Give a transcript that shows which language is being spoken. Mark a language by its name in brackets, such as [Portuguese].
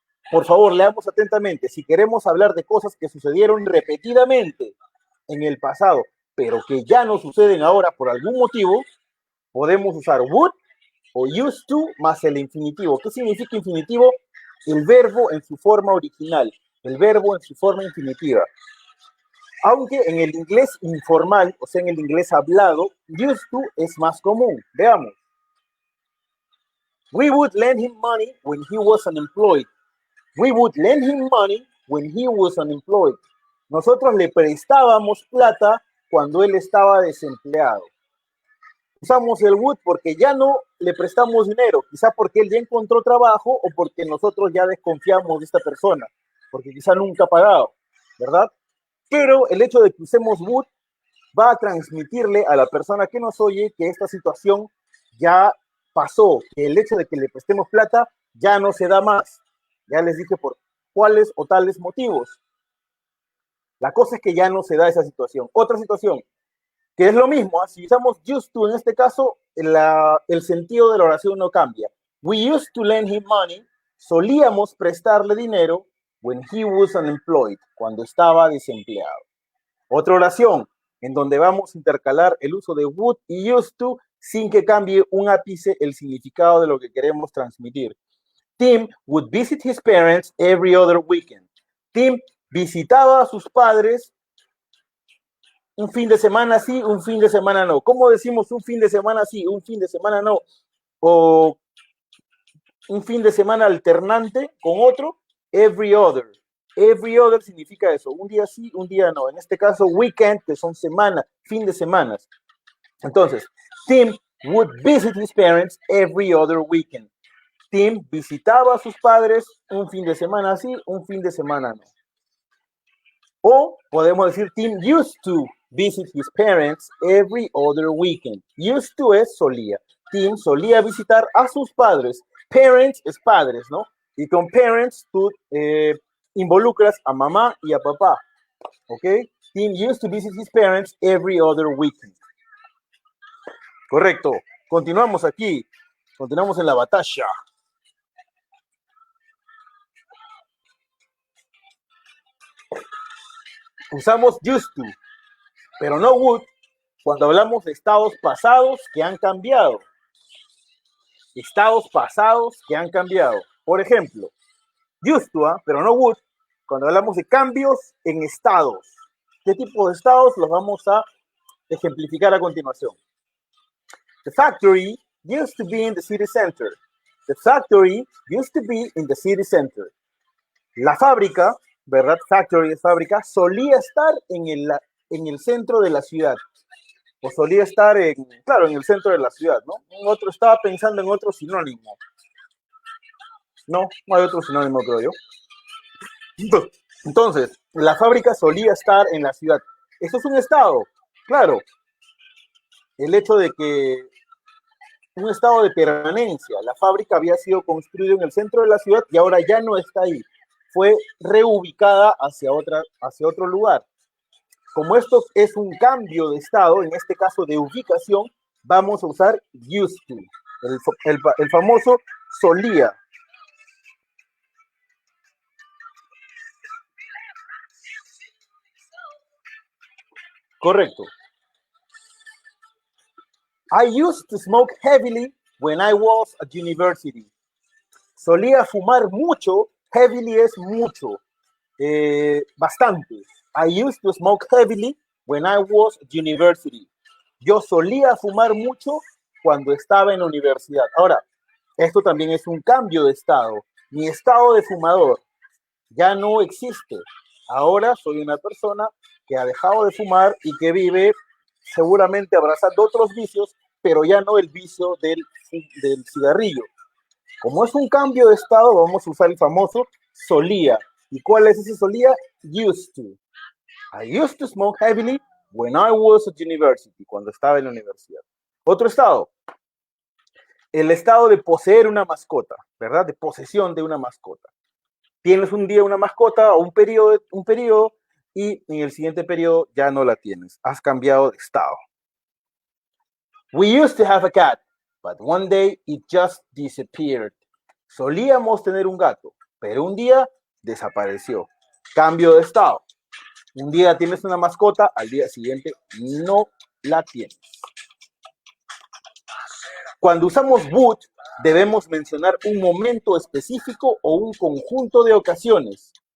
[Spanish] Por favor, leamos atentamente. Si queremos hablar de cosas que sucedieron repetidamente en el pasado, pero que ya no suceden ahora por algún motivo, podemos usar would o used to más el infinitivo. ¿Qué significa infinitivo? El verbo en su forma original, el verbo en su forma infinitiva. Aunque en el inglés informal, o sea, en el inglés hablado, used to es más común. Veamos. [English] We would lend him money when he was unemployed. We would lend him money when he was unemployed. [Spanish] Nosotros le prestábamos plata cuando él estaba desempleado. Usamos el would porque ya no le prestamos dinero, quizá porque él ya encontró trabajo o porque nosotros ya desconfiamos de esta persona, porque quizá nunca ha pagado, ¿verdad? Pero el hecho de que usemos would va a transmitirle a la persona que nos oye que esta situación ya pasó, que el hecho de que le prestemos plata ya no se da más. Ya les dije por cuáles o tales motivos. La cosa es que ya no se da esa situación. Otra situación, que es lo mismo, si usamos used to en este caso, el sentido de la oración no cambia. [English] We used to lend him money, [Spanish] solíamos prestarle dinero [English] when he was unemployed, [Spanish] cuando estaba desempleado. Otra oración, en donde vamos a intercalar el uso de would y used to sin que cambie un ápice el significado de lo que queremos transmitir. [English] Tim would visit his parents every other weekend. [Spanish] Tim visitaba a sus padres un fin de semana sí, un fin de semana no. ¿Cómo decimos un fin de semana sí, un fin de semana no? O un fin de semana alternante con otro, every other. Every other significa eso, un día sí, un día no. En este caso, weekend, que son semanas, fin de semanas. Entonces, [English] Tim would visit his parents every other weekend. [Spanish] Tim visitaba a sus padres un fin de semana sí, un fin de semana no. O podemos decir [English] Tim used to visit his parents every other weekend. [Spanish] Used to es solía. Tim solía visitar a sus padres. Parents es padres, ¿no? Y con parents tú involucras a mamá y a papá. ¿Ok? [English] Tim used to visit his parents every other weekend. [Spanish] Correcto. Continuamos aquí. Continuamos en la batalla. Usamos used to, pero no would, cuando hablamos de estados pasados que han cambiado. Estados pasados que han cambiado. Por ejemplo, used to, pero no would, cuando hablamos de cambios en estados. ¿Qué tipo de estados los vamos a ejemplificar a continuación? [English] The factory used to be in the city center. The factory used to be in the city center. [Spanish] La fábrica, ¿verdad? Factory es fábrica, solía estar en el centro de la ciudad. O solía estar, claro, en el centro de la ciudad, ¿no? Estaba pensando en otro sinónimo. No hay otro sinónimo, creo yo. Entonces, la fábrica solía estar en la ciudad. Eso es un estado, claro. El hecho de que un estado de permanencia, la fábrica había sido construida en el centro de la ciudad y ahora ya no está ahí. Fue reubicada hacia otro lugar. Como esto es un cambio de estado, en este caso de ubicación, vamos a usar used to, el famoso solía. Correcto. [English] I used to smoke heavily when I was at university. [Spanish] Solía fumar mucho, heavily es mucho, bastante. [English] I used to smoke heavily when I was at university. [Spanish] Yo solía fumar mucho cuando estaba en la universidad. Ahora, esto también es un cambio de estado. Mi estado de fumador ya no existe. Ahora soy una persona que ha dejado de fumar y que vive seguramente abrazando otros vicios pero ya no el vicio del cigarrillo. Como es un cambio de estado, vamos a usar el famoso solía. ¿Y cuál es ese solía? [English] Used to. I used to smoke heavily when I was at university, [Spanish] cuando estaba en la universidad. Otro estado, el estado de poseer una mascota, ¿verdad? De posesión de una mascota. Tienes un día una mascota o un periodo y en el siguiente periodo ya no la tienes. Has cambiado de estado. [English] We used to have a cat, but one day it just disappeared. [Spanish] Solíamos tener un gato, pero un día desapareció. Cambio de estado. Un día tienes una mascota, al día siguiente no la tienes. Cuando usamos would, debemos mencionar un momento específico o un conjunto de ocasiones.